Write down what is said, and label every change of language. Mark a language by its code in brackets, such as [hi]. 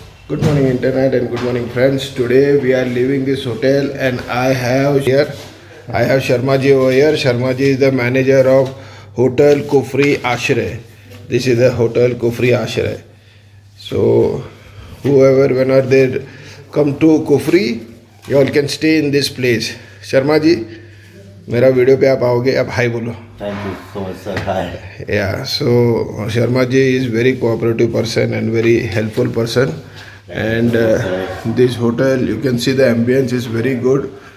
[en] Good morning internet and good morning friends. Today we are leaving this hotel and I have Sharma ji over here. Sharma ji is the manager of Hotel Kufri Ashray. This is the Hotel Kufri Ashray. So whoever whenever they come to Kufri, you all can stay in this place. [hi] Sharma ji, मेरा video पे आप आओगे, आप हाय बोलो. [en] Thank you so much, sir. Hi. Yeah, so Sharma ji is very cooperative person and very helpful person. And this hotel, you can see the ambience is very good.